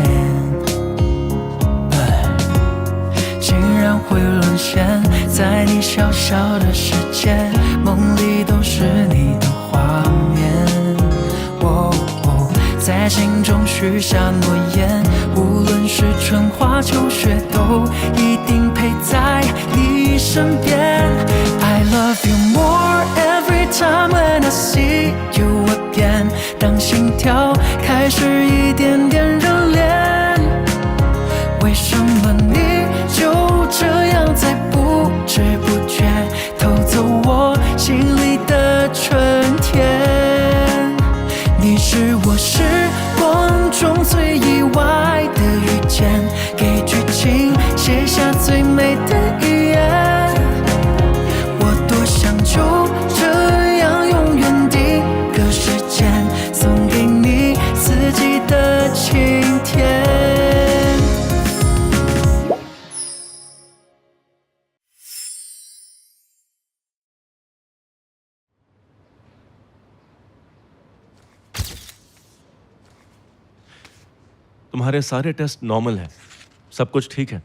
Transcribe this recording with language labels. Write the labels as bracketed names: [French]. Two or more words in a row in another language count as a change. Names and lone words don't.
[Chinese] 竟然会沦陷在你小小的世界，梦里都是你的画面。在心中许下诺言，无论是春花秋雪，都一定陪在你身边。 [English] I love you more every time when I see you again。 [Chinese] 当心跳开始一点点热恋，为什么你就这样在不知不觉偷走我心里的春天？你是我时光中最意外的遇见，给剧情写下最美的语言。我多想就这样永远定格时间，送给你四季的晴天。 [Hindi] तुम्हारे सारे [English] test normal [Hindi] हैं, सब कुछ ठीक है।